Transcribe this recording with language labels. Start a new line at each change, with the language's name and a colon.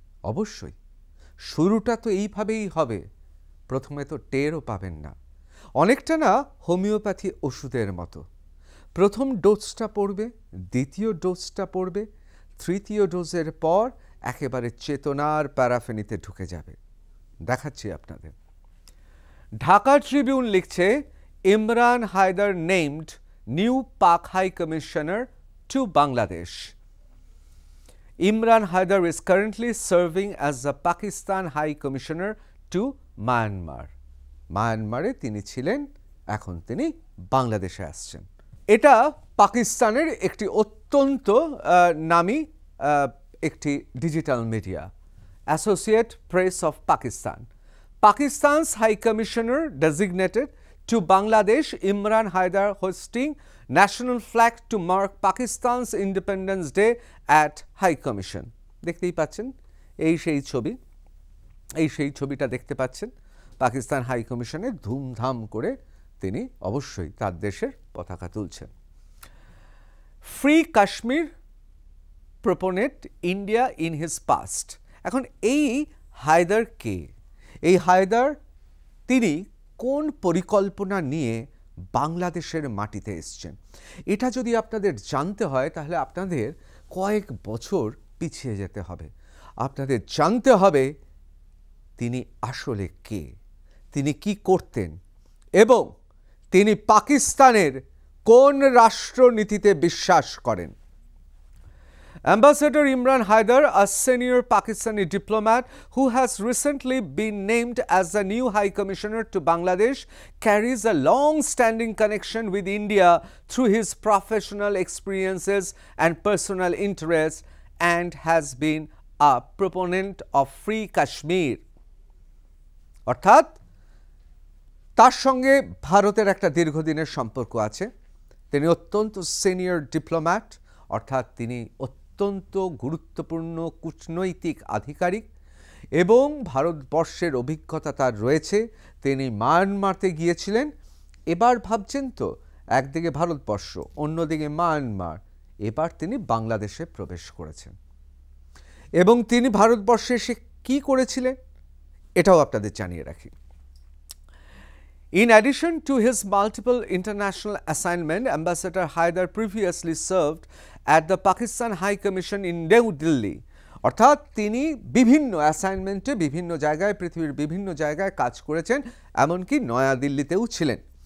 Bangla: অবশ্যই শুরুটা তো এইভাবেই হবে। প্রথমে তো টেরও পাবেন না, অনেকটা না হোমিওপ্যাথি ওষুধের মতো। প্রথম ডোজটা পড়বে, দ্বিতীয় ডোজটা পড়বে, তৃতীয় ডোজের পর একেবারে চেতনার প্যারাফেনিতে ঢুকে যাবে। দেখাচ্ছি আপনাদের।
English: Dhaka Tribune
Bangla: লিখছে,
English: Imran Haider named new Pak High Commissioner to Bangladesh. Imran Haider is currently serving as the Pakistan High Commissioner to Myanmar.
Bangla: মায়ানমারে তিনি ছিলেন, এখন তিনি বাংলাদেশে আসছেন। এটা পাকিস্তানের একটি অত্যন্ত নামী একটি digital media, associate press of Pakistan.
English: Pakistan's High Commissioner designated to Bangladesh, Imran Haider, hosting national flag to mark Pakistan's Independence Day at High Commission.
Bangla: দেখতেই পাচ্ছেন এই সেই ছবি। এই সেই ছবিটা দেখতে পাচ্ছেন, পাকিস্তান হাই কমিশনে ধুমধাম করে তিনি অবশ্যই তার দেশের পতাকা তুলছেন।
English: Free Kashmir proponent India in his past.
Bangla: এখন এই হায়দার কে? এই হায়দার তিনি কোন পরিকল্পনা নিয়ে বাংলাদেশের মাটিতে এসছেন, এটা যদি আপনাদের জানতে হয় তাহলে আপনাদের কয়েক বছর পিছিয়ে যেতে হবে। আপনাদের জানতে হবে তিনি আসলে কে, তিনি কি করতেন এবং তিনি পাকিস্তানের কোন রাষ্ট্রনীতিতে বিশ্বাস করেন।
English: Ambassador Imran Haidar, a senior Pakistani diplomat who has recently been named as the new High Commissioner to Bangladesh, carries a long-standing connection with India through his professional experiences and personal interests, and has been a proponent of Free Kashmir.
Bangla: অর্থাৎ তার সঙ্গে ভারতের একটা দীর্ঘদিনের সম্পর্ক আছে। তিনি অত্যন্ত সিনিয়র ডিপ্লোম্যাট, অর্থাৎ তিনি অত্যন্ত গুরুত্বপূর্ণ কূটনৈতিক আধিকারিক এবং ভারতবর্ষের অভিজ্ঞতা তার রয়েছে। তিনি মায়ানমারতে গিয়েছিলেন, এবার ভাবছেন তো একদিকে ভারতবর্ষ অন্যদিকে মায়ানমার, এবার তিনি বাংলাদেশে প্রবেশ করেছেন এবং তিনি ভারতবর্ষে এসে কী করেছিলেন এটাও আপনাদের জানিয়ে রাখি।
English: In addition to his multiple international assignments, Ambassador Haidar previously served at the Pakistan High Commission in New Delhi.
Bangla: অর্থাৎ তিনি বিভিন্ন অ্যাসাইনমেন্টে বিভিন্ন জায়গায়, পৃথিবীর বিভিন্ন জায়গায় কাজ করেছেন, এমনকি নয়াদিল্লিতেও ছিলেন।